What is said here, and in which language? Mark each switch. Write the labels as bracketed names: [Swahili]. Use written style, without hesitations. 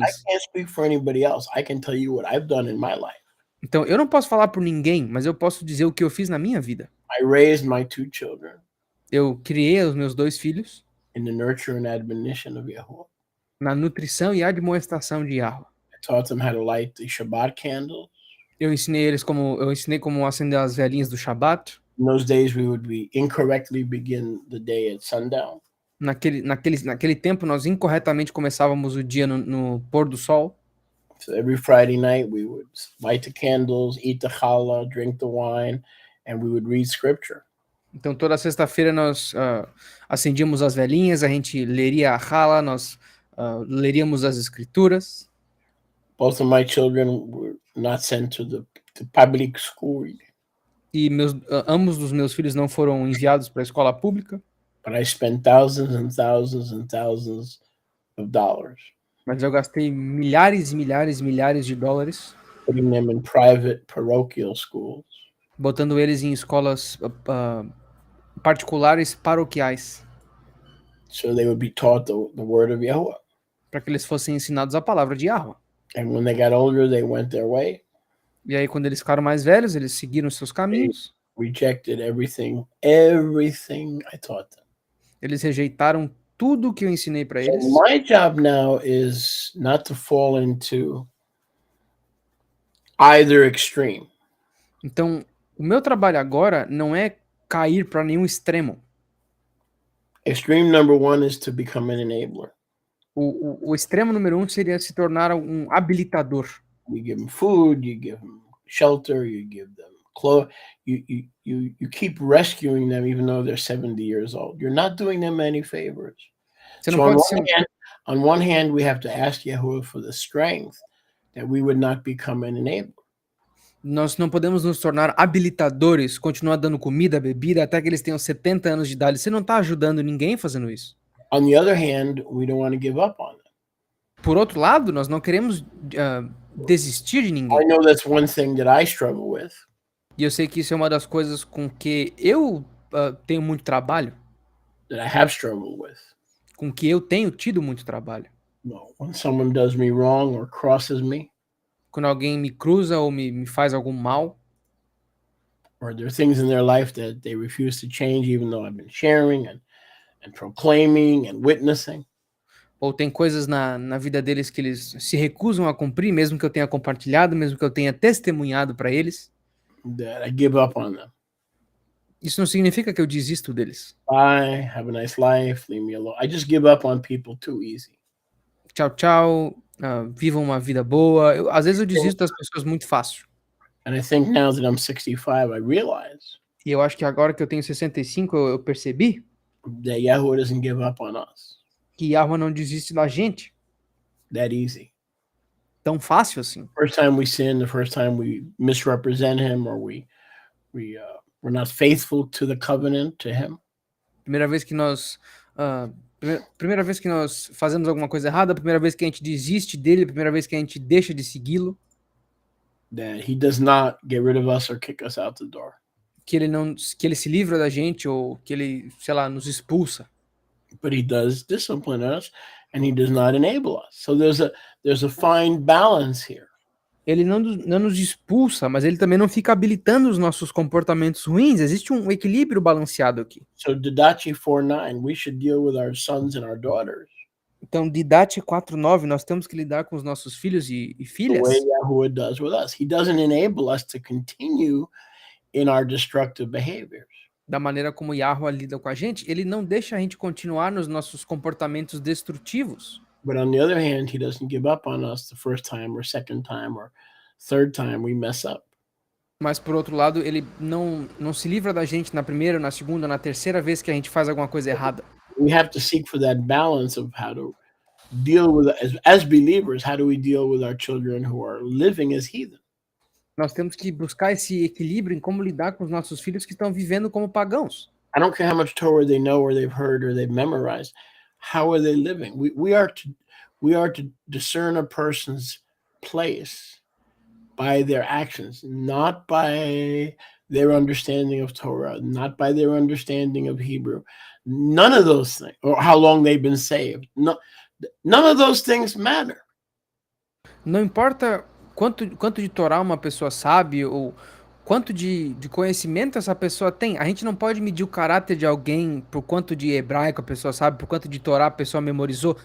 [English] I can't speak for anybody else. I can tell you what I've done in my life. [Portuguese] Então, eu não posso falar por ninguém, mas eu posso dizer o que eu fiz na minha vida. [English] I raised my 2 children. [Portuguese] Eu criei os meus 2 filhos. [English] In the nurture and admonition of Yahuwah. [Portuguese] Na nutrição e admoestação de Yahuwah. [English] I taught them how to light the Shabbat candles. [Portuguese] Eu ensinei como acender as velinhas do Shabat. [English] In those days, we would incorrectly begin the day at sundown. [Portuguese] Naquele tempo, nós incorretamente começávamos o dia no pôr do sol. [English] So every Friday night, we would light the candles, eat the challah, drink the wine, and we would read scripture. [Portuguese] Então, toda sexta-feira nós acendíamos as velinhas, a gente leria a challah, nós leríamos as escrituras. [English] Both of my children were not sent to the public school. [Portuguese] E ambos dos meus filhos não foram enviados para a escola pública. [English] But I spent thousands and thousands and thousands of dollars. [Portuguese] Mas eu gastei milhares e milhares e milhares de dólares. [English] putting them in private parochial schools [Portuguese] botando eles em escolas particulares paroquiais, [English] so they would be taught the word of Yahweh. [Portuguese] para que eles fossem ensinados a palavra de Yahweh. [English] And when they got older, they went their way. [Portuguese] E aí, quando eles ficaram mais velhos, eles seguiram seus caminhos. [English] Rejected everything I taught them. [Portuguese] Eles rejeitaram tudo que eu ensinei para [English] So [Portuguese] eles. [English] my job now is not to fall into either extreme. [Portuguese] Então, o meu trabalho agora não é cair para nenhum extremo. [English] Extreme number one is to become an enabler. [Portuguese] O extremo número 1 seria se tornar um habilitador. [English] You give them food, you give them shelter, you give them clothes. You keep rescuing them even though they're 70 years old. You're not doing them any favors. [Portuguese] Você não [English] So [Portuguese] pode ser [English] on one hand, we have to ask Yahuwah for the strength that we would not become an enabler. [Portuguese] Nós não podemos nos tornar habilitadores, continuar dando comida, bebida, até que eles tenham 70 anos de idade. Você não está ajudando ninguém fazendo isso. [English] On the other hand, we don't want to give up on them. [Portuguese] Por outro lado, nós não queremos desistir de [English] I [Portuguese] ninguém. [English] know that's one thing that I struggle with. [Portuguese] E eu sei que isso é uma das coisas com que eu tenho muito trabalho, [English] That I have struggled with. [Portuguese] com que eu tenho tido muito trabalho. [English] Well, when someone does me wrong or crosses me, [Portuguese] Quando alguém me cruza ou me faz algum mal, [English] or there are things in their life that they refuse to change, even though I've been sharing and proclaiming and witnessing. [Portuguese] ou tem coisas na vida deles que eles se recusam a cumprir, mesmo que eu tenha compartilhado, mesmo que eu tenha testemunhado para eles, [English] That I give up on them. [Portuguese] isso não significa que eu desisto deles. [English] Bye, have a nice life, leave me alone. I just give up on people too easy. [Portuguese] Tchau, tchau, vivam uma vida boa. Às vezes eu desisto das pessoas muito fácil. [English] And I think now that I'm 65, I realize [Portuguese] E eu acho que agora que eu tenho 65, eu percebi [English] that Yahweh doesn't give up on us [Portuguese] que Yahweh não desiste da gente [English] that easy. [Portuguese] tão fácil assim. [English] First time we sin, the first time we misrepresent him, or we're not faithful to the covenant to him. [Portuguese] Primeira vez que nós primeira vez que nós fazemos alguma coisa errada, primeira vez que a gente desiste dele, primeira vez que a gente deixa de segui-lo, [English] That he does not get rid of us or kick us out the door. [Portuguese] que ele se livra da gente ou que ele, sei lá, nos expulsa. [English] But he does discipline us, and he does not enable us. So there's a fine balance here. [Portuguese] Ele não nos expulsa, mas ele também não fica habilitando os nossos comportamentos ruins. Existe um equilíbrio balanceado aqui. [English] So Didache 4:9, we should deal with our sons and our daughters [Portuguese] Então, Didache 4:9, nós temos que lidar com os nossos filhos e [English] the [Portuguese] filhas [English] way Yahuwah does with us. He doesn't enable us to continue in our destructive behaviors. [Portuguese] da maneira como Yahweh lida com a gente. Ele não deixa a gente continuar nos nossos comportamentos destrutivos. [English] But on the other hand, he doesn't give up on us the first time or second time or third time we mess up. [Portuguese] Mas, por outro lado, ele não se livra da gente na primeira, na segunda, na terceira vez que a gente faz alguma coisa errada. [English] We have to seek for that balance of how to deal with, as believers, how do we deal with our children who are living as heathen? [Portuguese] Nós temos que buscar esse equilíbrio em como lidar com os nossos filhos que estão vivendo como pagãos. [English] I don't care how much Torah they know or they've heard or they've memorized. How are they living? We are to discern a person's place by their actions, not by their understanding of Torah, not by their understanding of Hebrew. None of those things, or how long they've been saved. No, none of those things matter. [Portuguese] Não importa quanto de Torá uma pessoa sabe ou quanto de conhecimento essa pessoa tem. A gente não pode medir o caráter de alguém por quanto de hebraico a pessoa sabe, por quanto de Torá a pessoa memorizou.